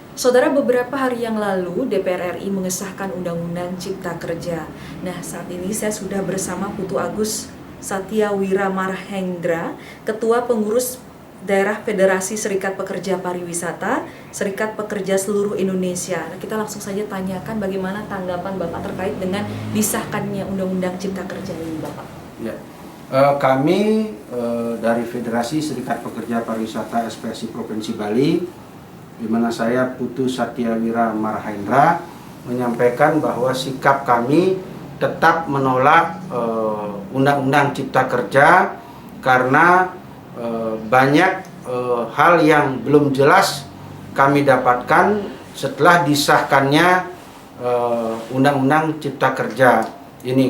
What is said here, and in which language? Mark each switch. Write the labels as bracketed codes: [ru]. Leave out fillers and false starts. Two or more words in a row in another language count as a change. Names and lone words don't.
[id] Saudara, beberapa hari yang lalu DPR RI mengesahkan Undang-Undang Cipta Kerja. Nah, saat ini saya sudah bersama Putu Agus Satya Wira Marhendra, Ketua Pengurus Daerah Federasi Serikat Pekerja Pariwisata, Serikat Pekerja Seluruh Indonesia. Nah, kita langsung saja tanyakan bagaimana tanggapan Bapak terkait dengan disahkannya Undang-Undang Cipta Kerja ini, Bapak. Ya. Kami dari Federasi Serikat Pekerja Pariwisata SPSI Provinsi Bali, di mana saya Putu Satya Wira Marhendra, menyampaikan bahwa sikap kami tetap menolak Undang-Undang Cipta Kerja karena banyak hal yang belum jelas kami dapatkan setelah disahkannya Undang-Undang Cipta Kerja ini.